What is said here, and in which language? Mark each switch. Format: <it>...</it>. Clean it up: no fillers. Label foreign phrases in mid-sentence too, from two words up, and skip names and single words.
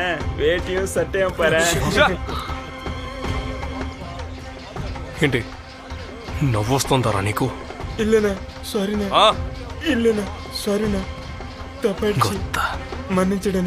<ta>வேட்டியும் சட்டையும் பாரு.</ta> <te>ఏంటి నవ్వొస్తుందారా నీకు?</te> <ta>இல்லைண்ணா சாரிண்ணா. இல்லைண்ணா சாரிண்ணா, தப்பாயிடுச்சு, மன்னிச்சிடுண்ணா.</ta>